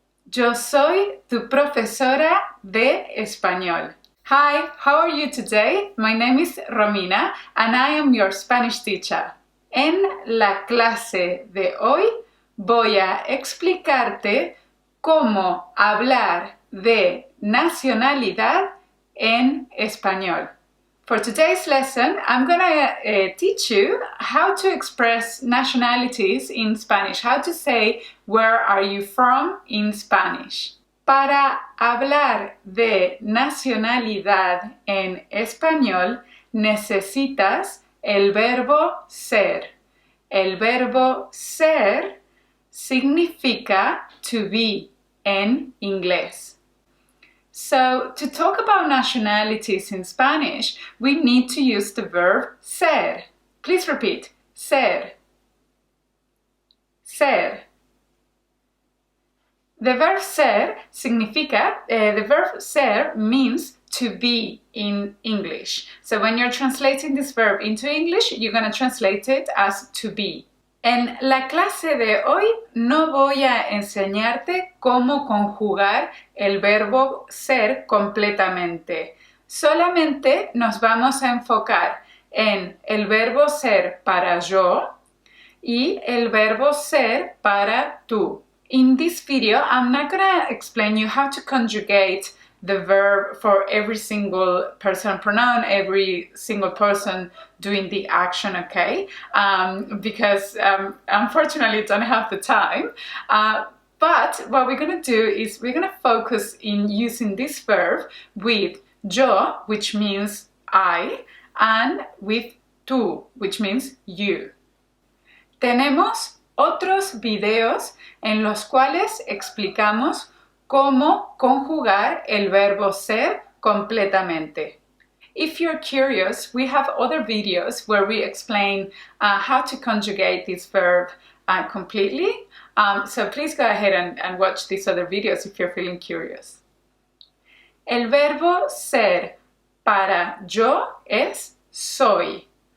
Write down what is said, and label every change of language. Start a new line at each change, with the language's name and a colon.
Spanish: Yo soy tu profesora de español.
English: Hi, how are you today? My name is Romina and I am your Spanish teacher.
Spanish: En la clase de hoy voy a explicarte cómo hablar de nacionalidad en español.
English: For today's lesson, I'm going to teach you how to express nationalities in Spanish, how to say where are you from in Spanish.
Spanish: Para hablar de nacionalidad en español, necesitas el verbo ser. El verbo ser significa
English: to be
Spanish: en inglés.
English: So, to talk about nationalities in Spanish, we need to use the verb ser. Please repeat, ser. Ser. The verb ser the verb ser means to be in English. So when you're translating this verb into English, you're going to translate it as to be.
Spanish: En la clase de hoy no voy a enseñarte cómo conjugar el verbo ser completamente. Solamente nos vamos a enfocar en el verbo ser para yo y el verbo ser para tú.
English: In this video, I'm not going to explain you how to conjugate the verb for every single personal pronoun, every single person doing the action, okay? Because unfortunately I don't have the time. But what we're going to do is we're going to focus in using this verb with yo, which means I, and with tú, which means you.
Spanish: Tenemos otros videos en los cuales explicamos cómo conjugar el verbo ser completamente.
English: If you're curious, we have other videos where we explain how to conjugate this verb completely. So please go ahead and watch these other videos if you're feeling curious.
Spanish: El verbo ser para yo es soy.